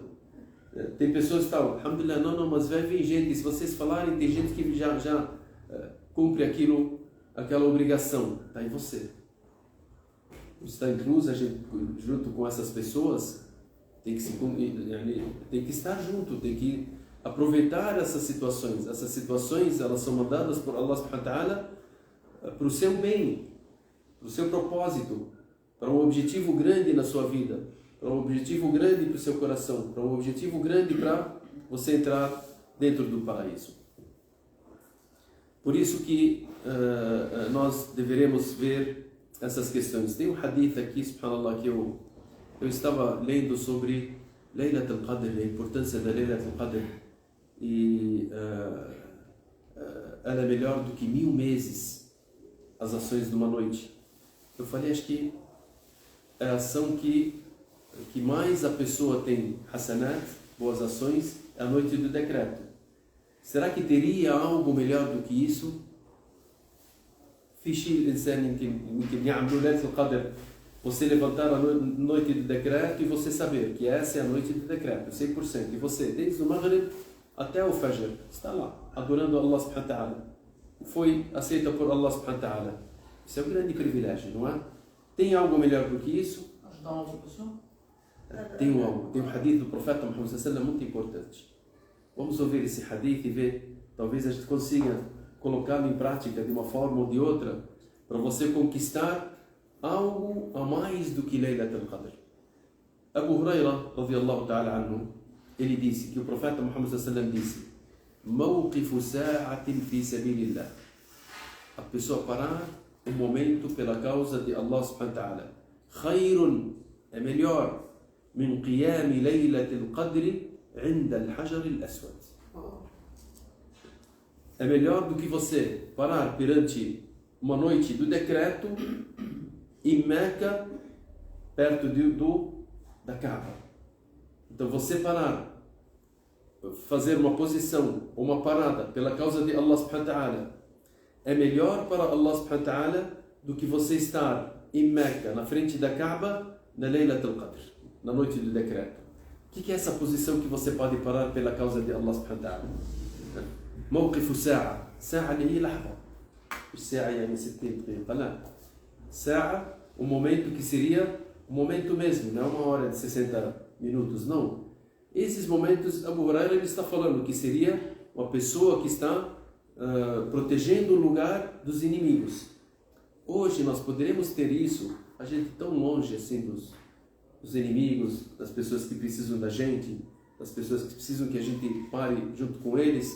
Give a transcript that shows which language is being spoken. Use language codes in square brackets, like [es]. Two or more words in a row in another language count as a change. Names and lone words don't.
[pt] Tem pessoas que estão, alhamdulillah, não, mas vai vir gente, se vocês falarem, tem gente que já cumpre aquela obrigação, está em você. Está incluso, a gente, junto com essas pessoas, tem que estar junto, tem que aproveitar essas situações. Essas situações, elas são mandadas por [ar] الله سبحانه وتعالى [pt] para o seu bem, para o seu propósito, para um objetivo grande na sua vida, para um objetivo grande para o seu coração, para um objetivo grande para você entrar dentro do paraíso. Por isso que nós deveremos ver essas questões. Tem um hadith aqui, subhanallah, que eu estava lendo sobre Laylat al-Qadr, a importância da Laylat al-Qadr, e ela é melhor do que 1000 meses as ações de uma noite. Eu falei, acho que é a ação que mais a pessoa tem hasanat, boas ações, é a noite do decreto. Será que teria algo melhor do que isso? Você levantar a noite do decreto e você saber que essa é a noite do decreto, 100%. E você, desde o Maghrib até o Fajr, está lá, adorando [ar] الله سبحانه وتعالى. [pt] Foi aceita por [ar] الله سبحانه وتعالى. [pt] Isso é um grande privilégio, não é? Tem algo melhor do que isso? Ajudar uma outra pessoa? Tem um hadith do profeta Muhammad [ar] صلى الله عليه وسلم [pt] muito importante. Vamos ouvir esse hadith e ver, talvez a gente consiga colocá-lo em prática de uma forma ou de outra, para você conquistar algo a mais do que Laylat al-Qadr. Abu Huraira, [ar] رضي الله تعالى عنه, [pt] ele disse que o profeta Muhammad [ar] صلى الله عليه وسلم [pt] disse: [ar] "موقف ساعة في سبيل الله." [pt] A pessoa parar um momento pela causa de [ar] الله سبحانه وتعالى. [pt] Khayrun, é melhor, [ar] من قيام ليلة القدر عند الحجر الأسود. [pt] É melhor do que você parar perante uma noite do decreto em Meca, perto da Kaaba. Então você parar, fazer uma posição, uma parada pela causa de [ar] الله سبحانه وتعالى, [pt] é melhor para [ar] الله سبحانه وتعالى [pt] do que você estar em Meca, na frente da Kaaba, na Laylat al-Qadr, na noite do decreto. O que é essa posição que você pode parar pela causa de [ar] الله سبحانه وتعالى? موقف ساعة اللي هي لحظة مش ساعة يعني 60 دقيقة لا ساعة [pt] momento que seria momento mesmo, não é uma hora de 60 minutos, não. Esses momentos, Abu Huraira ele está falando que seria uma pessoa que está protegendo o lugar dos inimigos. Hoje nós poderemos ter isso, a gente tão longe assim dos inimigos, das pessoas que precisam da gente, das pessoas que precisam que a gente pare junto com eles.